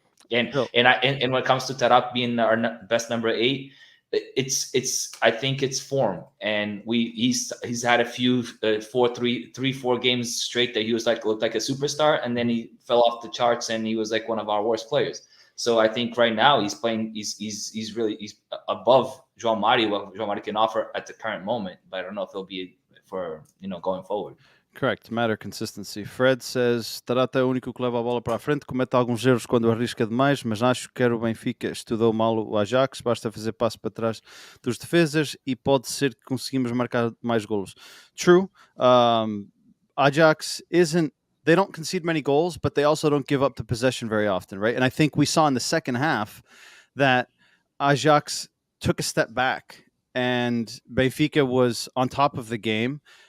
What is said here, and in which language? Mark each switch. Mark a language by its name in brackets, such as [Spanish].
[English] And when it comes to Tarap being our best number 8, I think it's form, and he's had a few 4 games straight that he was looked like a superstar, and then he fell off the charts and he was like one of our worst players. So I think right now he's playing. He's really above João Mario, what João Mario can offer at the current moment, but I don't know if he'll be for going forward. Correct, matter consistency. Fred says, [Portuguese] Tarata é o único que leva a bola para a frente, comete alguns erros quando arrisca demais, mas acho que o Benfica estudou mal o Ajax, basta fazer passo para trás dos defesas e pode ser que conseguimos marcar mais golos. [English] True, Ajax they don't concede many goals, but they also don't give up the possession very often, right? And I think we saw in the second half that Ajax took a step back and Benfica was on top of the game.